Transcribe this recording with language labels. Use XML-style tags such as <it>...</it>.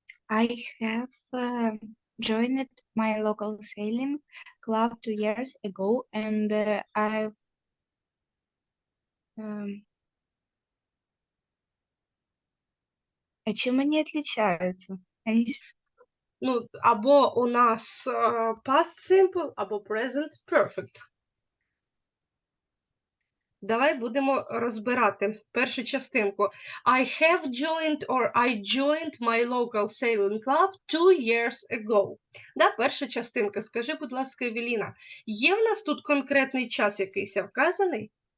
<en>I have joined my local sailing club 2 years ago, and I've</en> <ru>А чем они отличаются?</ru> <uk>Ну, або у нас past simple, або present perfect. Давай будемо розбирати першу частинку.</uk> <en>I have joined or I joined my local sailing club 2 years ago.</en> <uk>Да, перша частинка. Скажи, будь ласка, Евеліна, є в нас тут конкретний час якийсь вказаний?</uk>